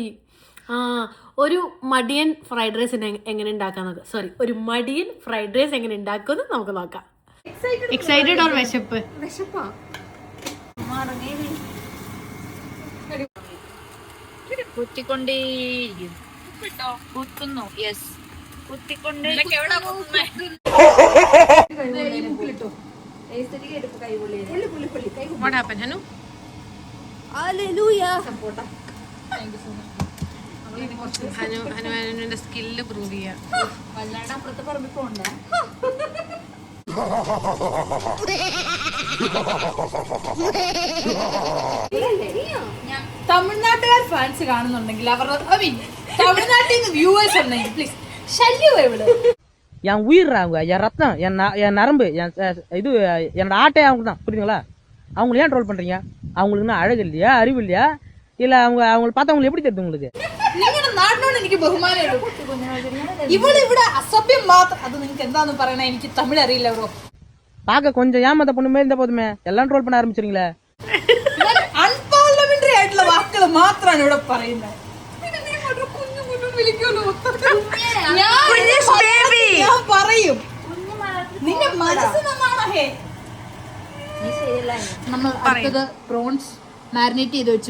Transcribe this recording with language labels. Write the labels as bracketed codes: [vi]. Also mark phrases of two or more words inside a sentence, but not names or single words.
[ml] ഒരു മടിയൻ ഫ്രൈഡ് റൈസ് എങ്ങനെ ഉണ്ടാക്കാന്ന്, സോറി, ഒരു മടിയൻ ഫ്രൈഡ് റൈസ് എങ്ങനെ ഉണ്ടാക്കുമെന്ന് നമുക്ക് നോക്കാം. [en] excited or [ml] വിശപ്പ്? വിശപ്പാ. കുത്തിക്കൊണ്ടേയിരിക്കും. കുത്തുന്നു. യെസ്, കുത്തിക്കൊണ്ടേ. [en] What happened, Hanu? Hallelujah. [ml] ഹനുവിന്റെ [en] skill prove [ml] ചെയ്യാം. വല്ലാണ്ട് അപ്പുറത്തെ പറമ്പിൽ പോണ്ട. തമിഴ്നാട്ടുകാർ ഫാൻസ് കാണുന്നുണ്ടെങ്കിൽ അവരുടെ തമിഴ്നാട്ടിൽ നിന്ന് വ്യൂവേഴ്സ് ഉണ്ടെങ്കിൽ പ്ലീസ് ശല്യം ഇവിടെ. [ta] என் உயிர் அவங்க, என் ரத்தம், என் நரம்பு, இது என்னோட ஆட்டை அவங்க தான், புரியுதுங்களா? அவங்களை ஏன் ட்ரோல் பண்றீங்க? அவங்களுக்கு அழகு இல்லையா, அறிவு இல்லையா, இல்ல அவங்களை பார்த்தா உங்களுக்கு எப்படி தெரியுது? உங்களுக்கு [ml] നിങ്ങളുടെ നാടിനോട് എനിക്ക് ബഹുമാനമുള്ളൂ. ഇവിടെ അസഭ്യം മാത്രം. അത് നിങ്ങൾക്ക് എന്താന്ന് പറയണേ, എനിക്ക് തമിഴ് അറിയില്ല ബ്രോ. [ta] பார்க்க கொஞ்சம் ஏமாத்த பொண்ணு மாதிரி இருந்தா போதுமே, எல்லாம் ட்ரோல் பண்ண ஆரம்பிச்சிருங்களே. [ml] അൺപാർലമെന്ററി ആയിട്ടുള്ള വാക്കുകൾ മാത്രമാണ് ഇവിടെ പറയുന്നത്. ഞാൻ പറയും നിന്റെ മനസ്സ് നന്നാണേ. നമ്മൾ അടുത്തത് [en] prawns marinate [ml] ചെയ്ത് വെച്ചു.